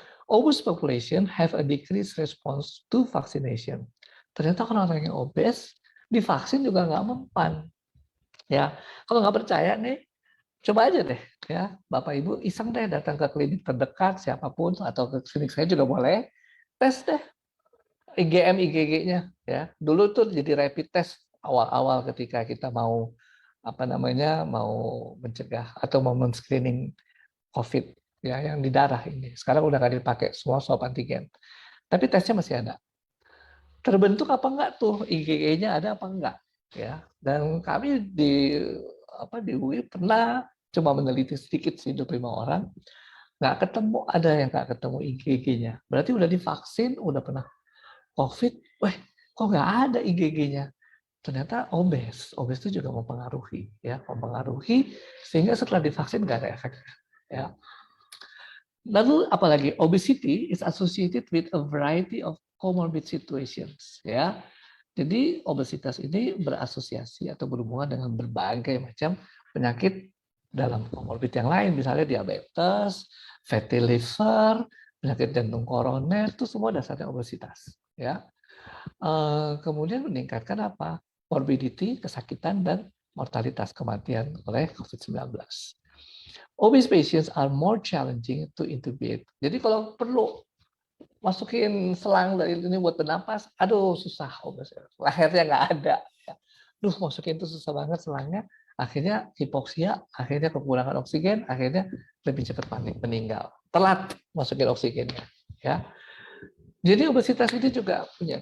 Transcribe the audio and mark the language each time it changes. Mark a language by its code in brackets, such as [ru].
[en] Obese population have a decreased response to vaccination. [id] Ternyata orang-orang yang obes divaksin juga nggak mempan. Ya, kalau nggak percaya nih, coba aja deh ya, Bapak Ibu iseng deh datang ke klinik terdekat siapapun atau ke klinik saya juga boleh, tes deh IgM IgG-nya ya. Dulu tuh jadi rapid test awal-awal ketika kita mau mau mencegah atau mau men-screening COVID ya yang di darah ini. Sekarang udah nggak dipakai, semua swab antigen. Tapi tesnya masih ada. Terbentuk apa enggak tuh IgG-nya ada apa enggak ya. Dan kami di UI pernah cuma meneliti sedikit sih 25 orang, nggak ketemu, ada yang nggak ketemu IgG-nya. Berarti udah divaksin, udah pernah COVID, weh, kok nggak ada IgG-nya? Ternyata obes itu juga mempengaruhi, ya, mempengaruhi sehingga setelah divaksin nggak ada efek, ya. Lalu apalagi [en] obesity is associated with a variety of comorbid situations, ya. [id] Jadi obesitas ini berasosiasi atau berhubungan dengan berbagai macam penyakit dalam komorbid yang lain, misalnya diabetes, fatty liver, penyakit jantung koroner, itu semua dasarnya obesitas, ya. Kemudian meningkatkan apa? Morbidity, kesakitan dan mortalitas kematian oleh COVID-19. [en] Obese patients are more challenging to intubate. [id] Jadi kalau perlu masukin selang dari ini buat bernapas, aduh susah, lehernya nggak ada. Duh, masukin itu susah banget selangnya, akhirnya hipoksia, akhirnya kekurangan oksigen, akhirnya lebih cepat meninggal. Telat masukin oksigennya, ya. Jadi obesitas itu juga punya.